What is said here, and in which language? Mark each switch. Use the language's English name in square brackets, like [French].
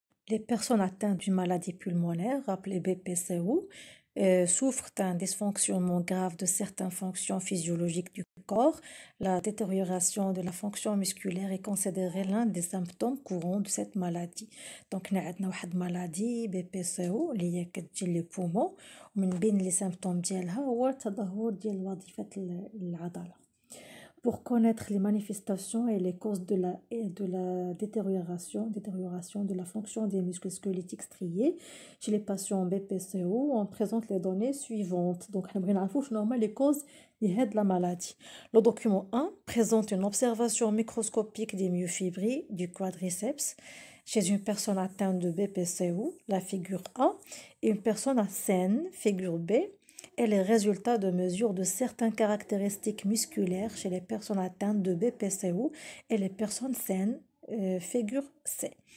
[French] Les personnes atteintes d'une maladie pulmonaire, appelée BPCO, souffrent d'un dysfonctionnement grave de certaines fonctions physiologiques du corps. La détérioration de la fonction musculaire est considérée l'un des symptômes courants de cette maladie. Donc, nous avons une maladie BPCO [Arabic] اللي هي كتجي لي بومون ومن بين [French] les symptômes [Arabic] ديالها هو تدهور ديال وظيفة العضلة. [French] Pour connaître les manifestations et les causes de la détérioration de la fonction des muscles squelettiques striés chez les patients BPCO, on présente les données suivantes. Donc, on va voir les causes de la maladie. Le document 1 présente une observation microscopique des myofibrilles du quadriceps chez une personne atteinte de BPCO, la figure A, et une personne saine, figure B, et les résultats de mesure de certaines caractéristiques musculaires chez les personnes atteintes de BPCO et les personnes saines, figure C.